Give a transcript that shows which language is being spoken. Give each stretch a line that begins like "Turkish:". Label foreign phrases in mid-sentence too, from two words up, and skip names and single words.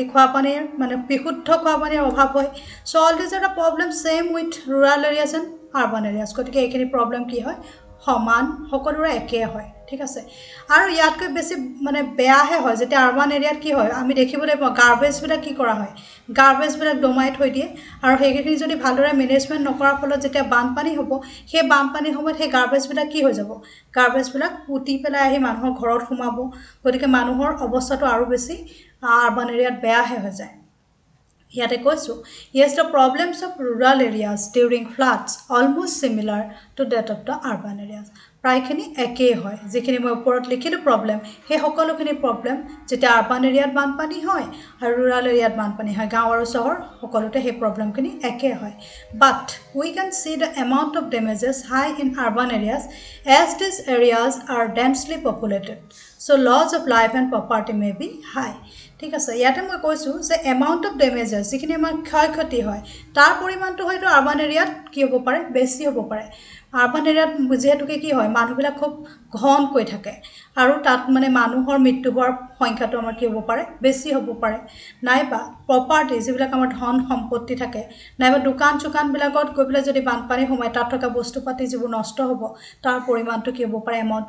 Assamese: খোৱা পানীৰ মানে বিশুদ্ধ খোৱা পানীৰ অভাৱ হয়
English: so all this are problem same with rural areas and urban areas
Assamese: গতিকে এইখিনি প্ৰবলেম কি হয় সমান সকলোৰে একে হয় ঠিক আছে আৰু ইয়াতকৈ বেছি মানে বেয়াহে হয় যেতে
English: urban area
Assamese: কি হয় আমি দেখিবলৈ পাওঁ গাৰ্বেজ বিলাক কি কৰা হয় গাৰ্বেজ বিলাক দমাই থৈ দিয়ে আৰু হেগিখিনি যদি ভালদৰে মেনেজমেন্ট নকৰাৰ ফলত যেতে বানপানী হ'ব সেই বানপানী সময়ত সেই গাৰ্বেজ বিলাক কি হৈ যাব গাৰ্বেজ বিলাক উটি পেলাই আহি মানুহৰ ঘৰত সোমাব গতিকে মানুহৰ অৱস্থাটো আৰু বেছি
English: urban area
Assamese: বেয়াহে হৈ যায়
English: Yet I কৈছো yes the problems of rural areas during floods almost similar to that of the urban areas
Assamese: প্ৰায়খিনি একেই হয় যেখিনি মই ওপৰত লিখিলো প্ৰবলেম হে সকলোখিনি প্ৰবলেম যেটা আৰবান এৰিয়াত বানপানী হয় আৰু rural এৰিয়াত বানপানী হয় গাঁও আৰু চহৰ সকলোতে হে প্ৰবলেমখিনি একে হয়
English: but we can see the amount of damages high in urban areas as these areas are densely populated so loss of life and property may be high
Assamese: ঠিক আছে ইয়াতে মই কৈছো যে
English: amount of damages
Assamese: যিখিনি আমাৰ ক্ষয়ক্ষতি হয় তাৰ পৰিমাণটো হয়তো
English: urban area
Assamese: কি হ'ব পাৰে বেছি হ'ব পাৰে
English: urban area
Assamese: যেহেতুকে কি হয় মানুহবিলাক খুব ঘন কৈ থাকে আৰু তাত মানে মানুহৰ মৃত্যু হোৱাৰ সংখ্যাটো আমাৰ কি হ'ব পাৰে বেছি হ'ব পাৰে নাইবা প্ৰপাৰ্টি যিবিলাক আমাৰ ধন সম্পত্তি থাকে নাইবা দোকান চুকান বিলাকত গৈ পেলাই যদি বানপানী সময় তাত থকা বস্তুপাতি যিবোৰ নষ্ট হ'ব তাৰ পৰিমাণটো কি হ'ব পাৰে এমাউন্টটো